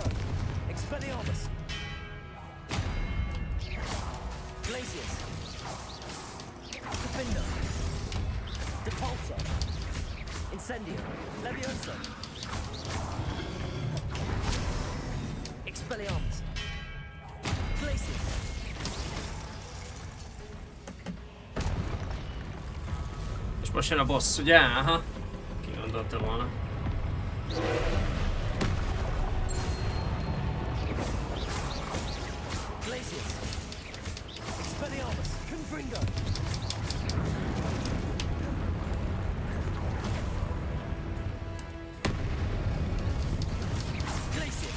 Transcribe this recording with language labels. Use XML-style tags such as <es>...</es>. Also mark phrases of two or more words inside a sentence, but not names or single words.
<hu>Expelliarmus. Glacius. Defender. Depulso. Incendio. Levioso. Expelliarmus. Glacius. És most jön a boss, ugye? Aha. Ki gondolta volna. Glacius. Expelliarmus. Confringo. Glacius.</hu>